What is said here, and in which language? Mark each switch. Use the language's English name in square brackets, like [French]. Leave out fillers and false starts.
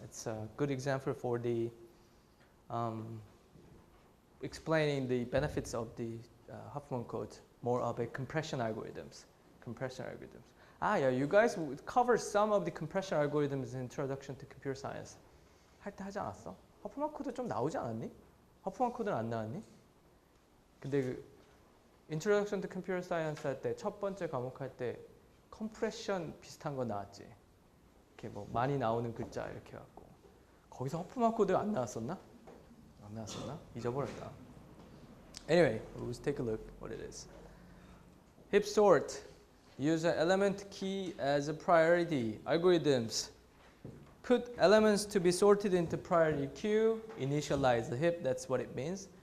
[English] It's a good example for the explaining the benefits of the Huffman code, more of a compression algorithms. Ah, yeah, you guys cover some of the compression algorithms in Introduction to Computer Science. [Korean] 할 때 하지 않았어? 허프만 코드 좀 나오지 않았니? 허프만 코드는 안 나왔니? 근데 그 Introduction to Computer Science 할 때 첫 번째 과목 할 때 컴프레션 비슷한 거 나왔지. 이렇게 뭐 많이 나오는 글자 이렇게 갖고 거기서 허프만 코드 안 나왔었나? 안 나왔었나? 잊어버렸다. [English] Anyway, let's take a look what it is. Heap sort. Use an element key as a priority. Algorithms. Put elements to be sorted into priority queue. Initialize the heap. That's what it means.